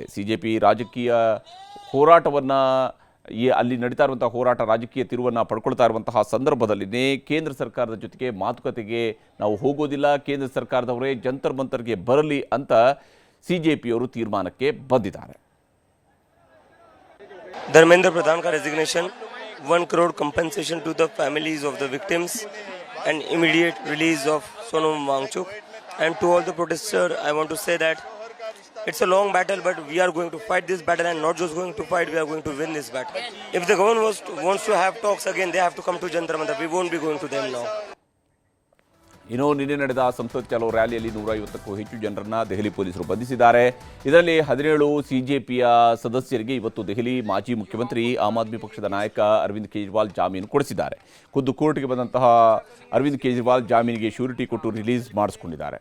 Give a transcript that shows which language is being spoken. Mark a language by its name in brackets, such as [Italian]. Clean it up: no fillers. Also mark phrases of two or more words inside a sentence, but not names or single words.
[Kannada] ಸಿಜೆಪಿ ರಾಜಕೀಯ ಹೋರಾಟವನ್ನು ಅಲ್ಲಿ ನಡೀತಾ ಇರುವಂತಹ ಹೋರಾಟ ರಾಜಕೀಯ ತಿರುವನ್ನು ಪಡ್ಕೊಳ್ತಾ ಇರುವಂತಹ ಸಂದರ್ಭದಲ್ಲಿನೇ ಕೇಂದ್ರ ಸರ್ಕಾರದ ಜೊತೆಗೆ ಮಾತುಕತೆಗೆ ನಾವು ಹೋಗೋದಿಲ್ಲ, ಕೇಂದ್ರ ಸರ್ಕಾರದವರೇ ಜಂತರ್ ಮಂತರ್ಗೆ ಬರಲಿ ಅಂತ ಸಿಜೆಪಿಯವರು ತೀರ್ಮಾನಕ್ಕೆ ಬಂದಿದ್ದಾರೆ. [Hindi] धर्मेंद्र प्रधान का रेजिग्नेशन, [English] 1 crore compensation to the families of the victims and immediate release of Sonam Wangchuk. And to all the protesters, I want to say that it's a long battle, but we are going to fight this battle, and not just going to fight, we are going to win this battle. If the government wants to have talks again, they have to come to Jantar Mantar. We won't be going to them now. [Kannada] ಇನ್ನು ನಿನ್ನೆ ನಡೆದ ಸಂಸತ್ ಚಲೋ ರ್ಯಾಲಿಯಲ್ಲಿ 150ಕ್ಕೂ ಹೆಚ್ಚು ಜನರನ್ನ ದೆಹಲಿ ಪೊಲೀಸರು ಬಂಧಿಸಿದ್ದಾರೆ. ಇದರಲ್ಲಿ 17 ಸಿಜೆಪಿಯ ಸದಸ್ಯರಿಗೆ ಇವತ್ತು ದೆಹಲಿ ಮಾಜಿ ಮುಖ್ಯಮಂತ್ರಿ ಆಮ್ ಆದ್ಮಿ ಪಕ್ಷದ ನಾಯಕ ಅರವಿಂದ್ ಕೇಜ್ರಿವಾಲ್ ಜಾಮೀನು ಕೊಡಿಸಿದ್ದಾರೆ. ಖುದ್ದು ಕೋರ್ಟ್ಗೆ ಬಂದಂತಹ ಅರವಿಂದ್ ಕೇಜ್ರಿವಾಲ್ ಜಾಮೀನಿಗೆ ಶ್ಯೂರಿಟಿ ಕೊಟ್ಟು ರಿಲೀಸ್ ಮಾಡಿಸ್ಕೊಂಡಿದ್ದಾರೆ.